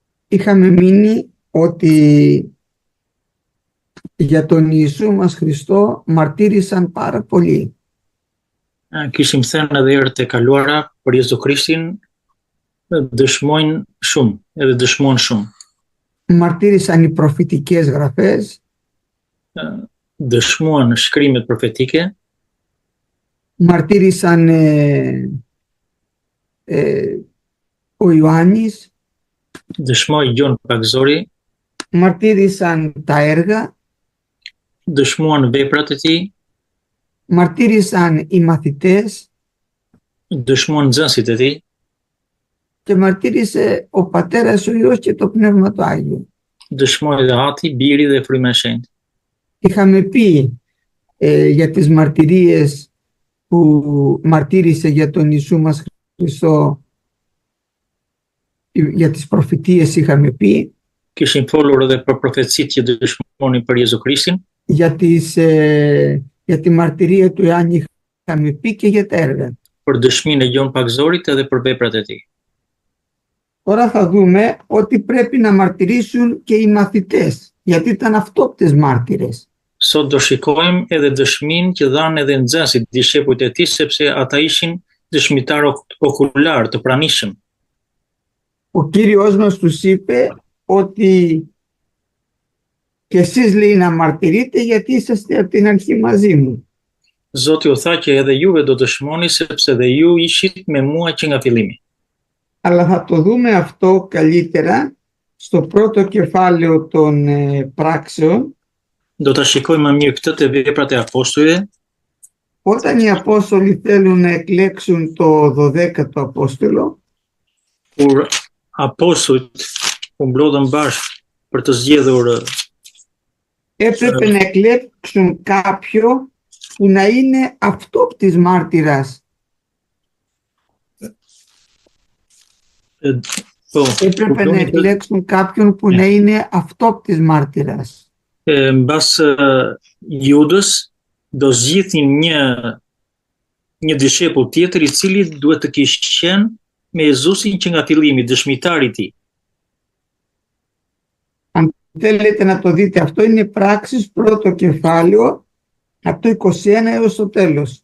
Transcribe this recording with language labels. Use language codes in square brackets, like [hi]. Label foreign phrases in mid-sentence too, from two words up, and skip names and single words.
[el] είχαμε μείνει ότι για τον Ιησού μας Χριστό μαρτύρησαν πάρα πολύ. [sq] Kishim thënë edhe herët e kaluara për Jezu Krishtin, dëshmojnë shumë, edhe dëshmojnë shumë. [el] Μαρτύρησαν οι προφητικές γραφές, [sq] Dëshmojnë shkrimet profetike, [el] μαρτύρησαν ο Ιωάννης, [sq] dëshmoj Gjon Pagzori, [el] μαρτύρησαν τα έργα, [sq] dëshmuan veprat e tij, [el] μαρτύρησαν οι μαθητές [sq] dëshmuan nxënësit e tij, [el] και μαρτύρησε ο Πατέρας, ο Υιός και το Πνεύμα το Άγιο. [sq] dëshmoj dhe Ati, Biri dhe Fryma e Shenjtë. [el] Είχαμε πει για τις μαρτυρίες που μαρτύρησε για τον Ιησού μας Χριστό, για τις προφητείες είχαμε πει, [sq] Kishim folur edhe për profecitë që dëshmonin për Jezu Krishtin, [el] για τη μαρτυρία του Ιωάννη είχαμε πει και για τα έργα. [sq] për dëshminë e Gjon Pagzorit edhe për veprat e tij. [el] Τώρα θα δούμε ότι πρέπει να μαρτυρήσουν και οι μαθητές, γιατί ήταν αυτόπτες μάρτυρες. [sq] Sot do shikojmë edhe dëshminë që dhanë edhe nxënësit, dishepujt e tij, sepse ata ishin dëshmitar okular të pranishëm. [el] Ο Κύριος μας τους είπε ότι και εσείς, λέει, να μαρτυρείτε γιατί είσαστε από την αρχή μαζί μου. [sq] Zoti u tha që edhe juve do dëshmoni sepse dhe ju ishit me mua që nga fillimi. [el] Αλλά θα το δούμε αυτό καλύτερα στο πρώτο κεφάλαιο των πράξεων, [sq] Do ta shikojmë më mirë këtë te veprat e apostujve, [el] όταν οι Απόστολοι θέλουν να εκλέξουν το 12ο Απόστολο, [sq] kur apostujt u mblodhën bashkë për të zgjedhur [el] έπρεπε να εκλέξουν κάποιο που να είναι αυτόπτης μάρτυρας. Έπρεπε να εκλέξουν κάποιον που να είναι αυτόπτης μάρτυρας. [sq] Mbas Judës do zgjidhin një dishepull tjetër i cili duhet të kishte qenë me Jezusin që nga fillimi, dëshmitari i tij. [el] Αν θέλετε να το δείτε, αυτό είναι Πράξεις πρώτο κεφάλαιο από το 21 έως το τέλος.